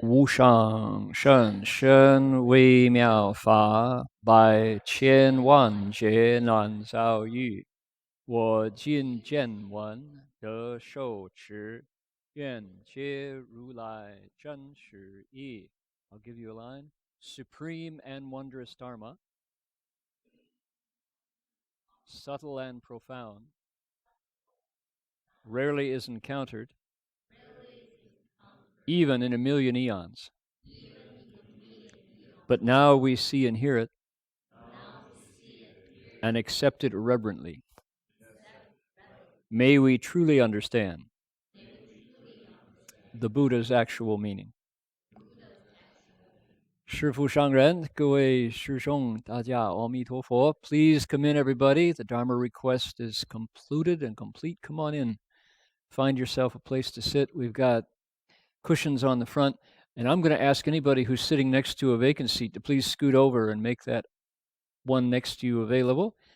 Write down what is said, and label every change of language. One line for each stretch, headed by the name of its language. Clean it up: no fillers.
Chinese: 无上甚深微妙法，百千万劫难遭遇。我今见闻得受持，愿皆如来真实义。
English: I'll give you a line. Supreme and wondrous Dharma, subtle and profound, rarely is encountered, even in a million eons. But now we see and hear it, and accept it reverently. May we truly understand the Buddha's actual meaning.
Chinese: 师父上人，各位师兄，大家阿弥陀佛.
English: Please come in, everybody. The Dharma request is concluded and complete. Come on in. Find yourself a place to sit. We've got cushions on the front. And I'm going to ask anybody who's sitting next to a vacant seat to please scoot over and make that one next to you available.